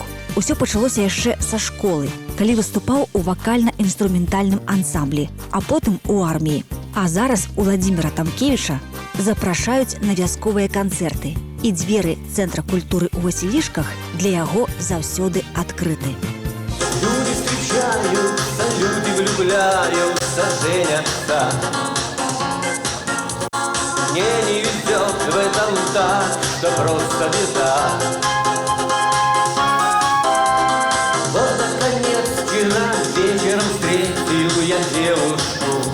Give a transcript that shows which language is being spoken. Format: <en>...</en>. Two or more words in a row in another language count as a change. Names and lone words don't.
<be>Усё пачалося яшчэ са школы, калі выступаў у вакальна-інструментальным ансамблі, а потым у арміі. А зараз Уладзіміра Тамкевіча запрашаюць на вясковыя канцэрты. І дзверы Цэнтра культуры ў Васілішках для яго заўсёды адкрыты.</be> <ru>Люди встречаются, люди влюбляются, женятся. Мне не везет в этом так, что просто беда. Вот наконец вчера вечером встретил я девушку.</ru>